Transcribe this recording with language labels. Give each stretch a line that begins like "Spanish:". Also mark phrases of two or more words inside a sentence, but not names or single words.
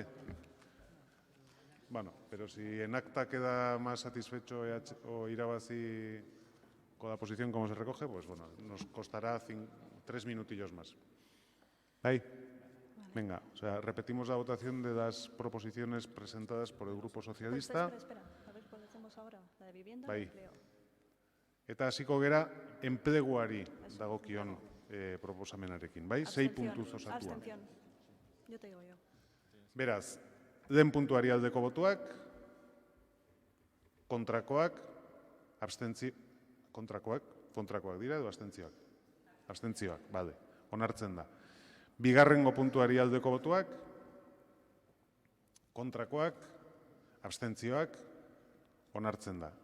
Spanish: Bueno, pero si en acta queda más satisfecho o Irabazi con la posición como se recoge, pues bueno, nos costará 3 minutillos más. ¿Ahí? Venga, o sea, repetimos la votación de las proposiciones presentadas por el Grupo Socialista. Espera, a ver cuál hacemos ahora, la de vivienda o
Basque: Bai.
Spanish: empleo.
Basque: Eta hasiko gera enpleguari dagokion proposamenarekin, bai? 6 puntuz osatua.
Spanish: Abstención. Yo te digo yo.
Basque: Beraz, Den puntuari aldeko botuak, kontrakoak, kontrakoak dira edo abstentzioak? Abstentzioak, bale, onartzen da. Bigarrengo puntuari aldeko botuak, kontrakoak, abstentzioak, onartzen da.